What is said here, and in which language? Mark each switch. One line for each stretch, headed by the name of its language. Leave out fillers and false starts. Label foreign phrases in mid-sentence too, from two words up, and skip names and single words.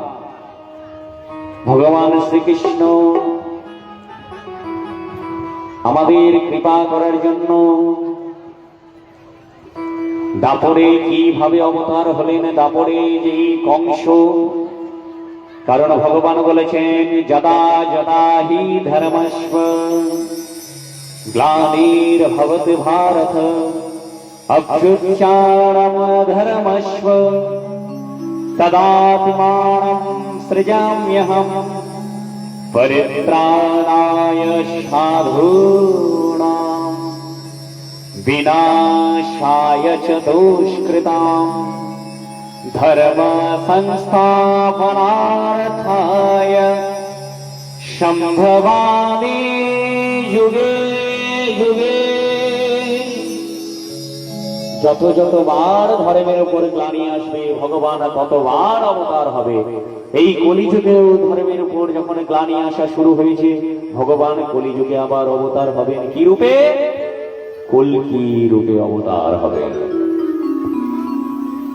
Bangla: ভগবান শ্রীকৃষ্ণ আমাদের কৃপা করার জন্য দাপরে কিভাবে অবতার হলেন, দাপরে যে কংস, কারণ ভগবান বলেছেন
Sanskrit: যদা যদা হি ধর্মস্ব গ্লানির্ভবতি ভারত অভ্যুত্থানম ধর্মস্ব তদাত্মানম সৃজাম্যহম परित्राणाय साधूनां विनाशाय च दुष्कृतां धर्म संस्थापनार्थाय संभवामि युगे युगे।
Bangla: যত যতবার ধর্মের উপর গ্লানি আসবে, ভগবান ততবার অবতার হবে। এই কলিযুগেও ধর্মের উপর যখন গ্লানি আসা শুরু হয়েছে, ভগবান কলিযুগে আবার অবতার হবেন। কি রূপে? কল্কি রূপে অবতার হবেন।